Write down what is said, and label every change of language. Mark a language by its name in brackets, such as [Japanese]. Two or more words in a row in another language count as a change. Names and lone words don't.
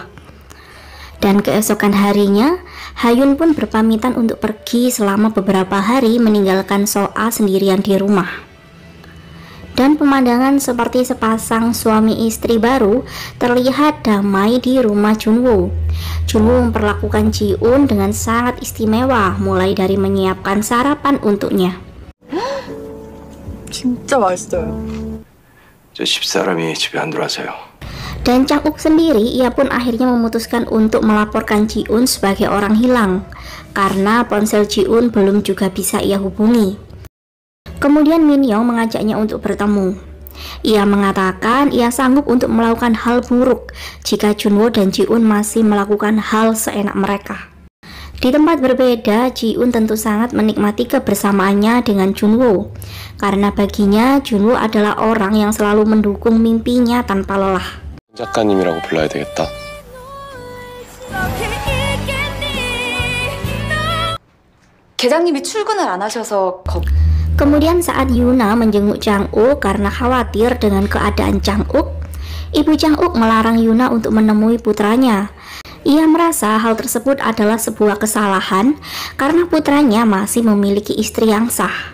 [Indonesian] Dan keesokan harinya, Hayun pun berpamitan untuk pergi selama beberapa hari meninggalkan Soa sendirian di rumah. Dan pemandangan seperti sepasang suami istri baru terlihat damai di rumah Junwo. Junwo memperlakukan Ji-un dengan sangat istimewa, mulai dari menyiapkan sarapan untuknya. [Korean] 진짜 맛있어요. 저 집사람이 집에 안 들어와서요. [Indonesian] Dan Chang-uk sendiri, ia pun akhirnya memutuskan untuk melaporkan Ji-un sebagai orang hilang karena ponsel Ji-un belum juga bisa ia hubungi. Kemudian Min-young mengajaknya untuk bertemu. Ia mengatakan ia sanggup untuk melakukan hal buruk jika Junwo dan Ji-un masih melakukan hal seenak mereka. Di tempat berbeda, Ji-un tentu sangat menikmati kebersamaannya dengan Junwoo. Karena baginya, Junwoo adalah orang yang selalu mendukung mimpinya tanpa lelah. [Korean] 작가님이라고 불러야 되겠다. 계장님이 출근을 안 하셔서 [Indonesian] Kemudian saat Yuna menjenguk Jang-uk karena khawatir dengan keadaan Jang-uk, ibu Jang-uk melarang Yuna untuk menemui putranya. Ia merasa hal tersebut adalah sebuah kesalahan karena putranya masih memiliki istri yang sah.